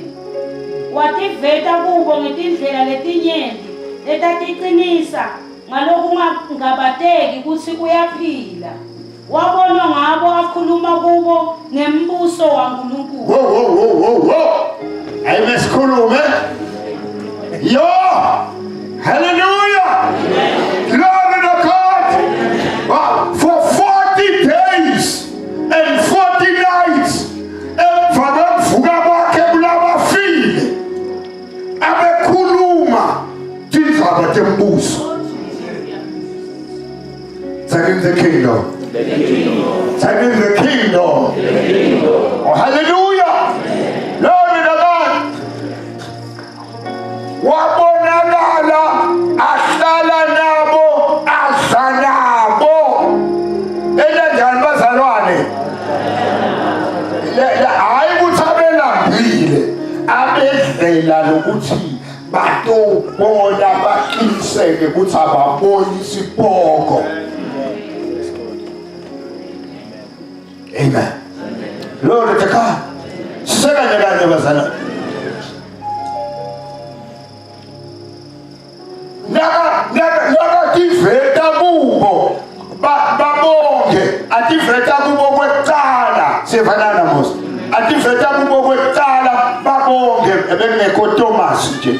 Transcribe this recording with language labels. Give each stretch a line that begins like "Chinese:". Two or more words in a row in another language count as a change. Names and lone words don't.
Swati: Wativeta kubo ngetindlela letinyenti letatiqinisa ngalokungabateki kutsi uyaphila. Wabonwa ngabo akhuluma kubo ngembuso waNkulunkulu. Wo. Ayimesikhulume. Yo!
English: Hallelujah! Glory to God! Wow. For 40 days and 40 nights,
Swati: emva kokuvuka kwakhe kulabafile abekhuluma indaba tembuso.
English: Take in the kingdom. Take in the kingdom. Oh, hallelujah! Glory to God!
Swati: Wabonakala ahlala nabo asanabo. Enenjani bazalwane? Hayi ukuthi abelambile, abedlela lokuthi batobona baqiniseke ukuthi ababoni isipoko.
English: Amen. Glory to God.
Swati: Sisekanye kanye bazalwane. Naka tiveta kubo babonke ativeta kubo kwekuqala sifanana mos ativeta kubo kwekuqala babonke ebengekho Thomas nje.